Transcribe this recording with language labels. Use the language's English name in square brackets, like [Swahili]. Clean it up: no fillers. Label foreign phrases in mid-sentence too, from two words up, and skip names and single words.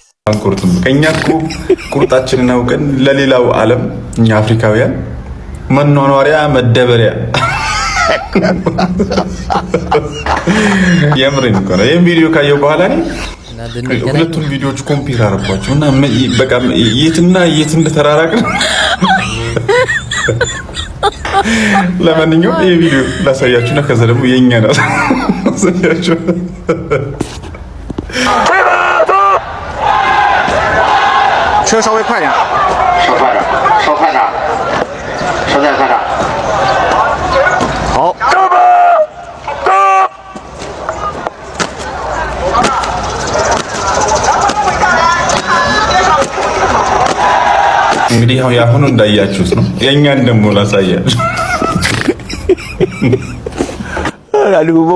[Amharic] አንቆርጥም። ከኛ እኮ ቁርጣችንን አውቀን ለሌላው ዓለም እኛ አፍሪካውያን መኗኗሪያ መደበሪያ የምሬን እኮ ነው። ይሄን ቪዲዮ ካየው በኋላ እኔ ሁለቱን ቪዲዮዎች ኮምፔር አደረኳቸው እና በቃ የትና የት እንደተራራቅን። ለማንኛውም ይሄ ቪዲዮ ላሳያችሁና ከዛ ደግሞ የኛ ነው ላሳያችሁ። [Chinese] 车稍微快点，稍快点，稍快点，稍再快点。好。 [Amharic] እንግዲህ አሁን ያሁኑ እንዳያችሁት ነው። የኛን ደግሞ ላሳያችሁ። አሉ ቦቦ